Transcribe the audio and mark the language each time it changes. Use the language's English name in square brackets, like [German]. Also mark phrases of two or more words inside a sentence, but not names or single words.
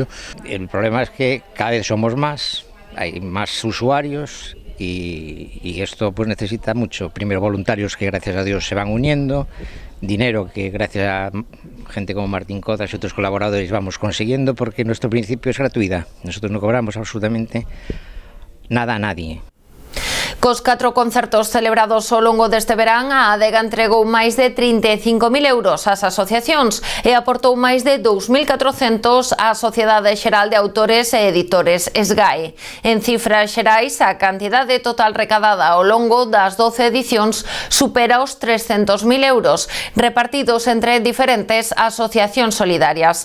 [Spanish] El problema es que cada vez somos más, hay más usuarios y esto necesita mucho, primero voluntarios que gracias a Dios se van uniendo, dinero que gracias a gente como Martín Kodax y otros colaboradores vamos consiguiendo, porque nuestro principio es gratuidad, nosotros no cobramos absolutamente nada a nadie. [Galician] Cos 4 concertos celebrados ao longo deste verán, a Adega entregou máis de 35.000 euros ás asociacións e aportou máis de 2.400 á Sociedade Xeral de Autores e Editores, SGAE. En cifras xerais, a cantidade total recadada ao longo das 12 edicións supera os 300.000 euros, repartidos entre diferentes asociacións solidarias.